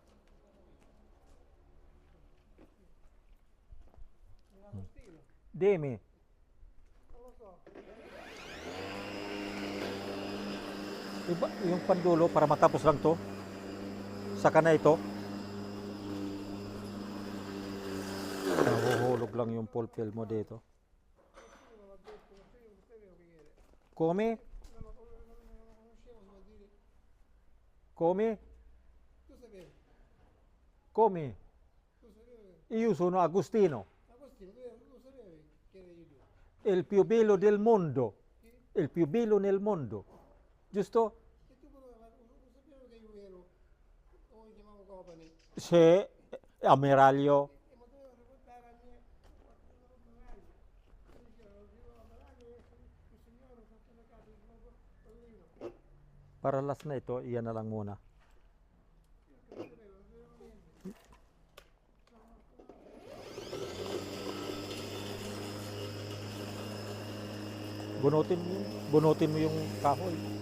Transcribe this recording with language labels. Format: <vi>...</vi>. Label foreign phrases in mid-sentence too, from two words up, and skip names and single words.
<tl>Demi. Iba, yung pandulo para matapos lang to. Saka na ito. Nahuhulog lang yung pulpil mo dito.</tl> <it>Come? Come? Come? Io sono Agostino. Il più bello del mondo. Il più bello nel mondo. Giusto? Se ammiraglio.</it> <tl>Para last na ito, iyan na lang muna. Bunutin mo yung kahoy.</tl>